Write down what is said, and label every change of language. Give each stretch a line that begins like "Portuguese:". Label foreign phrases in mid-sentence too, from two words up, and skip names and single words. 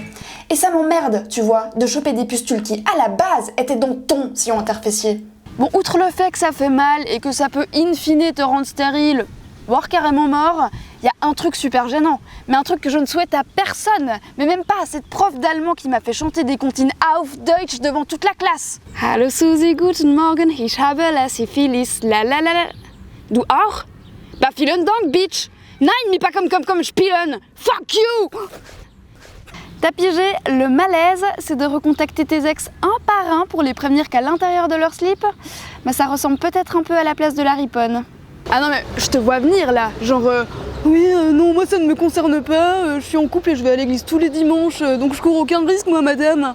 French: Et ça m'emmerde, tu vois, de choper des pustules qui, à la base, étaient dans ton sillon interfécié. Bon, outre le fait que ça fait mal et que ça peut in fine te rendre stérile, voire carrément mort, il y a un truc super gênant, mais un truc que je ne souhaite à personne, mais même pas à cette prof d'allemand qui m'a fait chanter des comptines
German: auf Deutsch
French: devant toute la classe.
German: Hallo Susi, guten Morgen, ich habe
French: la Syphilis,
German: la la la la. Du auch? Bah vielen Dank, bitch. Nein,
French: mais pas comme spielen.
English: Fuck you.
French: T'as pigé, le malaise, c'est de recontacter tes ex un par un pour les prévenir qu'à l'intérieur de leur slip, bah ça ressemble peut-être un peu à la place de la riponne. Ah non mais je te vois venir là, genre non moi ça ne me concerne pas, je suis en couple et je vais à l'église tous les dimanches, donc je cours aucun risque moi madame.